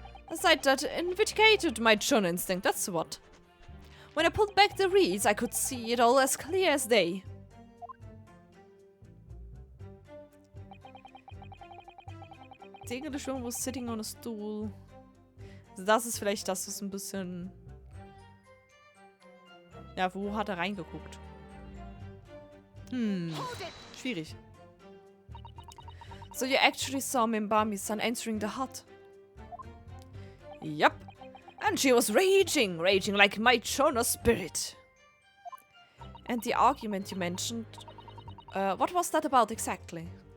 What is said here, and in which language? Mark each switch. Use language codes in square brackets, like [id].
[en] A sight that vindicated my chun instinct, that's what. When I pulled back the reeds, I could see it all as clear as day. The English woman was sitting on a stool. [de] Also das ist vielleicht das, was ein bisschen... Ja, wo hat er reingeguckt? Schwierig. [en] So you actually saw Mimbami-san entering the hut? Yup. And she was raging like my Chono spirit. And the argument you mentioned, what was that about exactly?